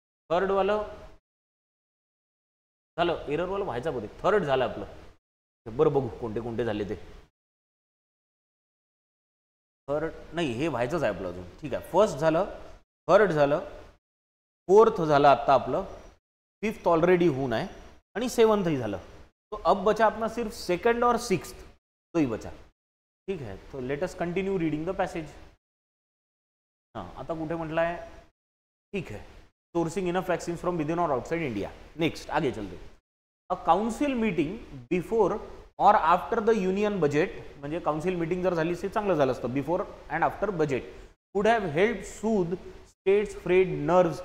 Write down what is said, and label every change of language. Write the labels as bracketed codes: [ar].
[mr] Third वाला झालं, error वाला व्हायचा बहुतेक, थर्ड झालं आपलं। बरं बघू कोणते कोणते झाले ते। थर्ड नाही, हे व्हायचंच आहे आपलं अजून। ठीक आहे, फर्स्ट झालं, थर्ड झालं, फोर्थ झालं आता आपलं, फिफ्थ ऑलरेडी होऊन आहे, आणि सेवन्थही झालं। [hi] तो अब बचा अपना सिर्फ सेकंड और सिक्स्थ, तो ही बचा। ठीक है, तो [en] Let us continue reading the passage. [mr] हां, आता कुठे म्हटलं आहे? [hi] ठीक है, [en] Sourcing enough vaccine from within और outside India. [hi] नेक्स्ट आगे चलते। [en] uh council meeting before और after the union budget, [mr] म्हणजे काउन्सिल मीटिंग जर झाली असेल चांगलं झालं असतं, [en] Before and after budget, could have help soothe states frayed nerves.